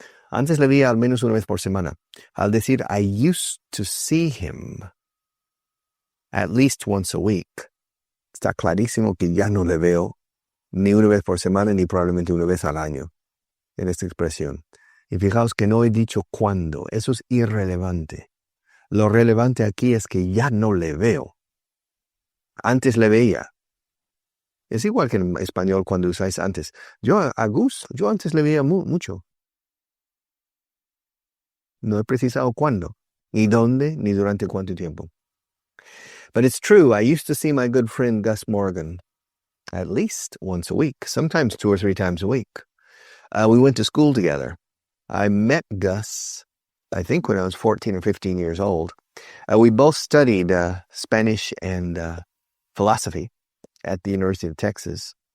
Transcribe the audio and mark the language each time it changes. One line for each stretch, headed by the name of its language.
Spanish: Antes le veía al menos una vez por semana. Al decir,
English: I used to see him at least once a week.
Spanish: Está clarísimo que ya no le veo ni una vez por semana ni probablemente una vez al año en esta expresión. Y fijaos que no he dicho cuándo. Eso es irrelevante. Lo relevante aquí es que ya no le veo. Antes le veía. Es igual que en español cuando usáis antes. Yo antes le veía mucho. No he precisado cuándo, ni dónde, ni durante cuánto tiempo.
English: But it's true, I used to see my good friend Gus Morgan at least once a week, sometimes 2 or 3 times a week. We went to school together. I met Gus, I think when I was 14 or 15 years old. We both studied Spanish and philosophy at the University of Texas.